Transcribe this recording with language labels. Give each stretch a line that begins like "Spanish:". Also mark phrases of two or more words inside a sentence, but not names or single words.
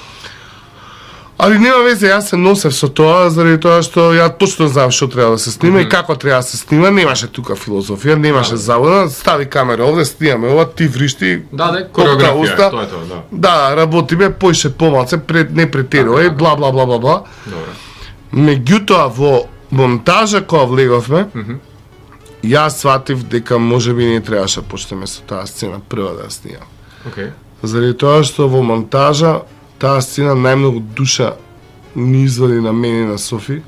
Macedonian: Али нема везе, јас се носев со тоа, заради тоа што ја точно знам што треба да се снима и како треба да се снима, немаше тука филозофија, немаше завода, стави камера овде, снимаме ова, ти вришти, Да, кореографија, тоа е тоа, да. Да, работиме, поише помалце, не претерувај, бла бла бла бла бла. Добре. Меѓутоа во монтажа која влеговме, јас сватив дека можеби не требаше да почнеме со таа сцена прва да ја снимам. Океј. Заради тоа што во монтажа таа сцена најмногу душа ни извади на мене и на Софи,